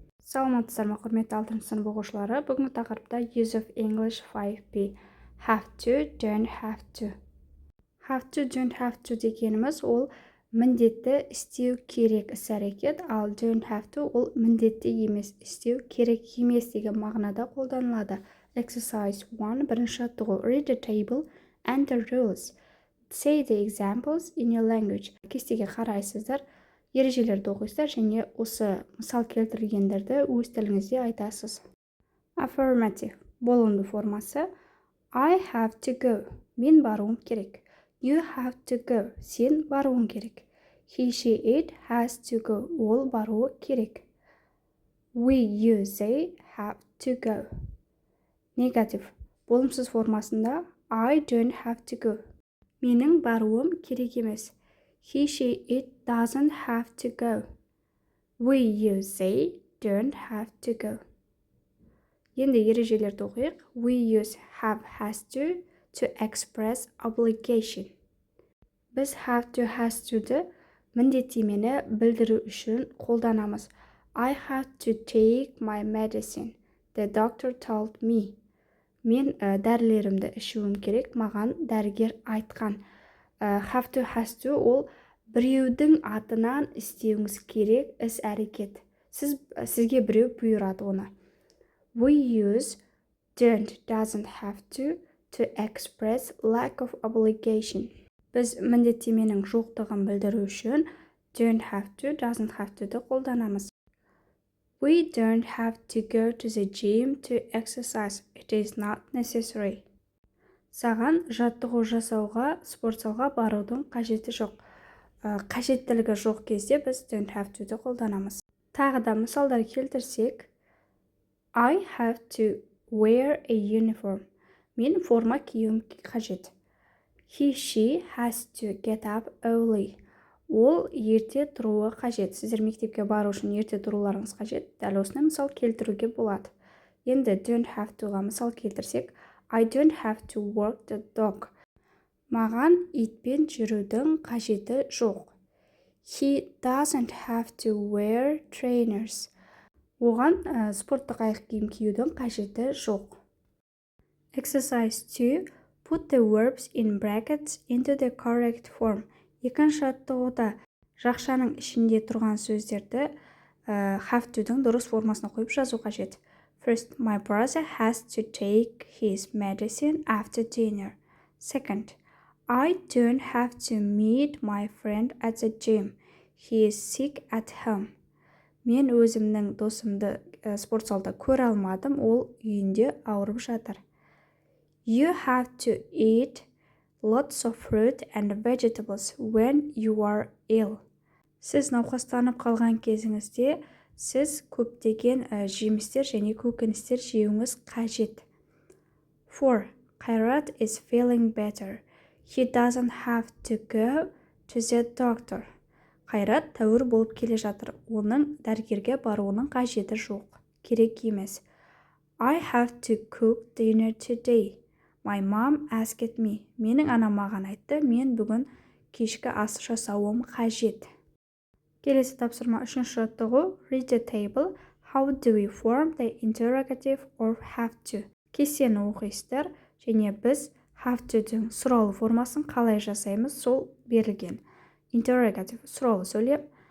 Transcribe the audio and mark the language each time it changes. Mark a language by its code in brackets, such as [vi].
[kk] Саламатсыздар ма құрметті 6 сынып оқушылары. Бүгінгі тақырыпта use of English 5p. [en] Have to, don't have to. [kk] Have to, don't have to дегеніміз ол міндетті істеу керек іс-әрекет, ал don't have to ол міндетті емес істеу керек емес деген мағынада қолданылады. [en] Exercise 1 [kk] бірінші жаттығу. [en] Read the table and the rules. Say the examples in your language. [kk] Кестеге қарайсыздар, ережелерді оқисыздар және осы мысал келтіргендерді өз тіліңізде айтасыз. Affirmative болымды формасы. [en] I have to go. [kk] Мен баруым керек. [en] You have to go. [kk] Сен баруың керек. [en] He, she, it has to go. [kk] Ол баруы керек. [en] We, you, they have to go. Negative [kk] болымсыз формасында [en] I don't have to go. [kk] Менің баруым керек емес. [en] He, she, it doesn't have to go. We, you, they don't have to go. [kk] Енді ережелерді оқиық. [en] We use have, has to express obligation. [kk] Біз have to, has to-ді міндеттемені білдіру үшін қолданамыз. [en] I have to take my medicine. The doctor told me. [kk] Мен дәрілерімді ішуім керек, маған дәрігер айтқан. Have to, has to ол біреудің атынан істеуіңіз керек іс-әрекет. Сізге біреу бұйырады оны. [en] We use don't, doesn't have to express lack of obligation. [kk] Біз міндеттеменің жоқтығын білдіру үшін don't have to, doesn't have to-ді қолданамыз. [en] We don't have to go to the gym to exercise. It is not necessary. [kk] Саған жаттығу жасауға, спортзалға барудың қажеті жоқ. Қажеттілігі жоқ кезде біз don't have to-ді қолданамыз. Тағы да мысалдар келтірсек, [en] I have to wear a uniform. [kk] Мен форма киюім қажет. [en] He, she has to get up early. [kk] Ол ерте тұруы қажет. Сіздер мектепке бару үшін ерте тұруларыңыз қажет. Дәл осыны мысал келтіруге болады. [en] Енді don't have to-ға [kk] мысал келтірсек, [en] I don't have to walk the dog. [kk] Маған итпен жүрудің қажеті жоқ. [en] He doesn't have to wear trainers. [kk] Оған спорттық аяқ киім киюдің қажеті жоқ. [en] Exercise 2. Put the verbs in brackets into the correct form. [kk] Екінші жаттығуда жақшаның ішінде тұрған сөздерді have to-дің дұрыс формасына қойып жазу қажет. [en] First, my brother has to take his medicine after dinner. Second, I don't have to meet my friend at the gym. He is sick at home. [kk] Мен өзімнің досымды спортзалда көре алмадым, ол үйінде ауырып жатыр. [en] You have to eat lots of fruit and vegetables when you are ill. [kk] Сіз науқастанып қалған кезіңізде, сіз көптеген жемістер және көкөністер жеуіңіз қажет. 4. [en] Қайрат is feeling better. He doesn't have to go to the doctor. [kk] Қайрат тәуір болып келе жатыр. Оның дәрігерге баруының қажеті жоқ. Керек емес. [en] I have to cook dinner today. My mom asked me. [kk] Менің анам маған айтты, мен бүгін кешкі ас жасауым қажет. Келесі тапсырма 3-ші жаттығу. [en] Read the table. How do we form the interrogative or have to? [kk] Кестені оқисыздар және біз have to-дің сұраулы формасын қалай жасаймыз, сол берілген. Interrogative сұраулы сөйлем.